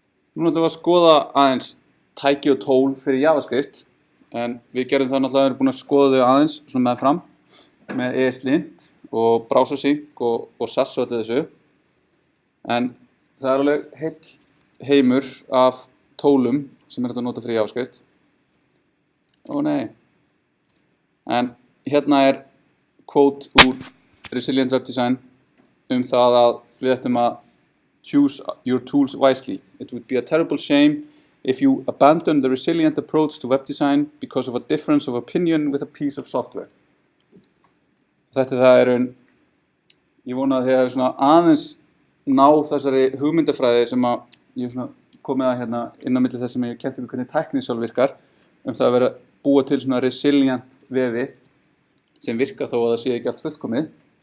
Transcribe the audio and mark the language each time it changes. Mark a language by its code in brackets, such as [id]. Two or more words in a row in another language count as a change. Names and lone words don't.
[is] Nú ætlum við að skoða aðeins tæki og tól fyrir JavaScript en við gerum það náttúrulega, við erum búin að skoða þau aðeins svona með fram með ESLint og BrowserSync og SAS og öllu þessu en það er alveg heill heimur af tólum sem er hægt að nota fyrir JavaScript. Ó nei. En hérna er quote úr Resilient Web Design það að við ættum að [en] choose your tools wisely. It would be a terrible shame if you abandon the resilient approach to web design because of a difference of opinion with a piece of software. [is] Þetta er það ég vona að þið hefur svona aðeins náð þessari hugmyndafræði sem að ég svona komið að hérna inn á milli þess sem ég kennt ykkur hvernig tæknin sjálf virkar það að vera búa til svona resilient vefi sem virka þó að það sé ekki allt fullkomið.